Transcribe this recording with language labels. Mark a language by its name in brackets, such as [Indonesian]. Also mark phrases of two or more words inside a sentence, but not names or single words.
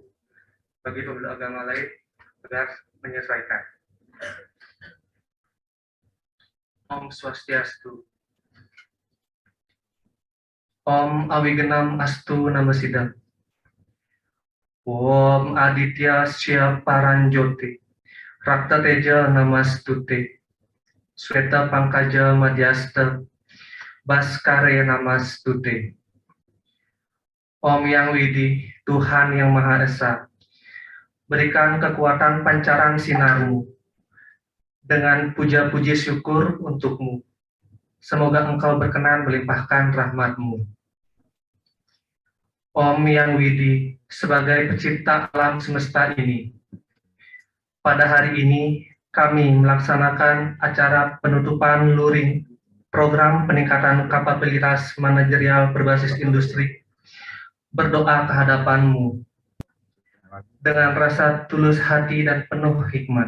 [Indonesian] Bagi pemeluk agama lain, agar menyesuaikan. [Sanskrit] Om Swastiastu. Om Awigenam Astu Namasidam. Om Aditya Sya Paranjoti. Rakta Teja Namastute. Sweta Pangkaja Madhyasta, Baskare Namastude. [Indonesian] Om Yang Widi, Tuhan Yang Maha Esa, berikan kekuatan pancaran sinarmu, dengan puja-puji syukur untukmu. Semoga engkau berkenan melimpahkan rahmatmu. Om Yang Widi, sebagai pencipta alam semesta ini, pada hari ini kami melaksanakan acara penutupan luring program peningkatan kapabilitas manajerial berbasis industri, berdoa kehadapanmu dengan rasa tulus hati dan penuh hikmat.